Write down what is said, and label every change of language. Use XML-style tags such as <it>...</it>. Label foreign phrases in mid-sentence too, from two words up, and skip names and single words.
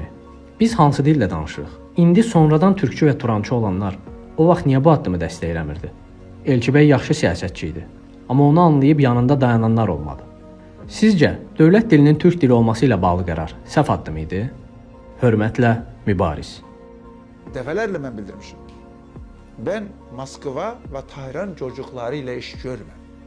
<az>Biz hansı dildə danışırıq? İndi sonradan türkçü və turançı olanlar o vaxt niyə bu addımı dəstəkləmirdi? Elçibəy yaxşı siyasətçi idi, amma onu anlayıb yanında dayananlar olmadı. Sizcə, dövlət dilinin türk dili olması ilə bağlı qərar səhv addım idi? Hörmətlə, Mübariz. Dəfələrlə mən bildirmişim.</az> <tr>Ben Moskva ve Tahran çocukları ile iş görmem.</tr>